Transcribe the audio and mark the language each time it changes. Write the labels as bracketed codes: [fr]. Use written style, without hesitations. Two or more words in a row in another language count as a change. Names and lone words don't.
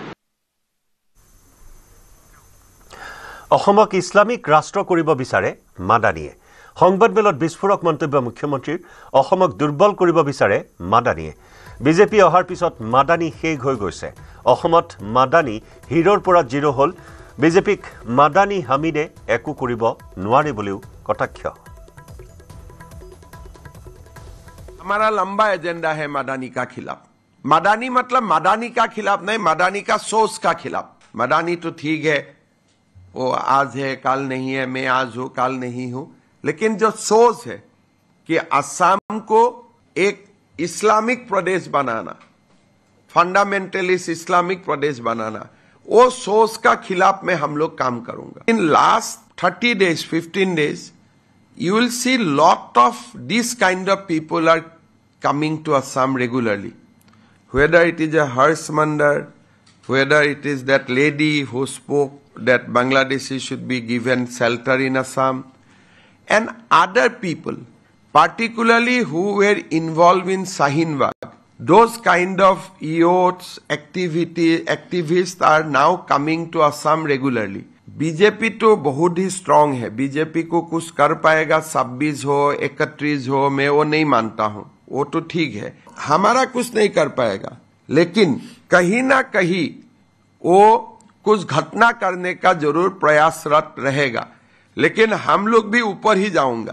[as] অসমক ইছলামিক ৰাষ্ট্ৰ কৰিব বিচাৰে মাদানীয়ে সংবাদমেলত বিস্ফোৰক মন্তব্য মুখ্যমন্ত্ৰীৰ অসমক দুৰ্বল কৰিব বিচাৰে মাদানীয়ে বিজেপি অহাৰ পিছত মাদানী শেষ হৈ গৈছে অসমত মাদানী হিৰৰ পৰা জিৰ' হ'ল বিজেপিক মাদানী হামিদে একো কৰিব নোৱাৰে বুলিও কটাক্ষ [hi] हमारा लंबा एजेंडा है मदानी का खिलाफ मदानी मतलब मदानी का खिलाफ नहीं मदानी का सोच का खिलाफ मदानी तो ठीक है वो आज है कल नहीं है मैं आज हूं कल नहीं हूं लेकिन जो सोच है कि असम को एक इस्लामिक प्रदेश बनाना [en] fundamentalist Islamic [hi] प्रदेश बनाना वो सोच का खिलाफ में हम लोग काम करूंगा [en] इन लास्ट 30 days 15 days you will see lot of this kind of people are coming to Assam regularly whether it is a Harsh Mandar whether it is that lady who spoke that Bangladeshi should be given shelter in Assam and other people particularly who were involved in Shaheen Bagh those kind of youths, activists are now coming to Assam regularly. [hi] बीजेपी तो बहुत ही स्ट्रांग है, बीजेपी को कुछ कर पाएगा 26 हो 31 हो, मैं वो नहीं मानता हूं, वो तो ठीक है, हमारा कुछ नहीं कर पाएगा, लेकिन कहीं ना कहीं वो कुछ घटना करने का जरूर प्रयासरत रहेगा, लेकिन हम लोग भी ऊपर ही जाऊंगा।